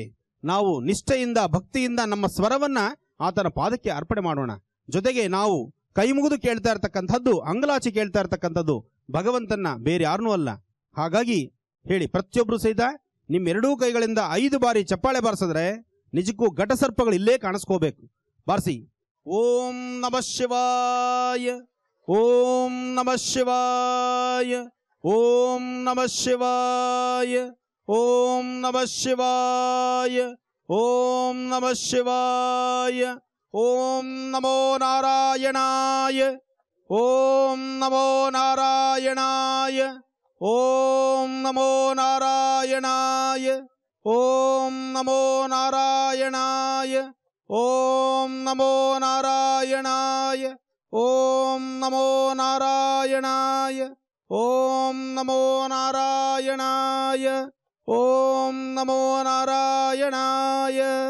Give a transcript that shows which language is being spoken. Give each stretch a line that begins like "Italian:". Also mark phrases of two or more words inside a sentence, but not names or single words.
Kannada: ನಾವು ನಿಷ್ಠೆಯಿಂದ ಭಕ್ತಿಯಿಂದ ನಮ್ಮ ಸ್ವರವನ್ನ ಆತನ ಪಾದಕ್ಕೆ ಅರ್ಪಣೆ ಮಾಡೋಣ. ಜೊತೆಗೆ ನಾವು ಕೈ ಮುಗಿದು ಕೇಳ್ತಾ ಇರ್ತಕ್ಕಂಥದ್ದು, ಅಂಗಲಾಚಿ ಕೇಳ್ತಾ ಇರ್ತಕ್ಕಂಥದ್ದು ಭಗವಂತನ, ಬೇರೆ ಯಾರನ್ನೂ ಅಲ್ಲ. ಹಾಗಾಗಿ ಹೇಳಿ ಪ್ರತಿಯೊಬ್ಬರು ಸಹಿತ ನಿಮ್ಮೆರಡೂ ಕೈಗಳಿಂದ 5 ಬಾರಿ ಚಪ್ಪಾಳೆ ಬಾರಿಸಿದ್ರೆ ನಿಜಕ್ಕೂ ಘಟಸರ್ಪಗಳು ಇಲ್ಲೇ ಕಾಣಿಸ್ಕೋಬೇಕು. ಬಾರಿಸಿ.
Sanskrit: ಓಂ ನಮಃ ಶಿವಾಯ, ಓಂ ನಮಃ ಶಿವಾಯ, ಓಂ ನಮಃ ಶಿವಾಯ, ಓಂ ನಮಃ ಶಿವಾಯ, ಓಂ ನಮಃ ಶಿವಾಯ, ಓಂ ನಮೋ ನಾರಾಯಣಾಯ, ಓಂ ನಮೋ ನಾರಾಯಣಾಯ, ಓಂ ನಮೋ ನಾರಾಯಣಾಯ, ಓಂ ನಮೋ ನಾರಾಯಣಾಯ, ಓಂ ನಮೋ ನಾರಾಯಣಾಯ, ಓಂ ನಮೋ ನಾರಾಯಣಾಯ, ಓಂ ನಮೋ ನಾರಾಯಣಾಯ, ಓಂ ನಮೋ ನಾರಾಯಣಾಯ.